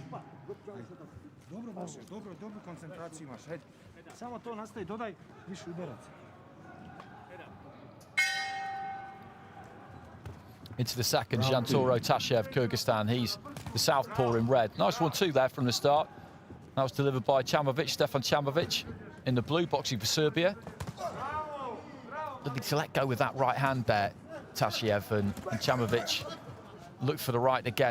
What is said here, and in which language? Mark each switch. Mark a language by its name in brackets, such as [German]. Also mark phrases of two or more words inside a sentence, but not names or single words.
[Serbian] Dobro koncentraciju imaš, hajde. Samo to nastavi, dodaj više udaraca. [English] Into the second, Zhantoro, TASHIEV, Kyrgyzstan. He's the southpaw in red. Nice 1-2 there from the start. That was delivered by CAMOVIC, Stefan CAMOVIC, in the blue, boxing for Serbia. Looking to let go with that right hand there, TASHIEV, and CAMOVIC looked for the right again.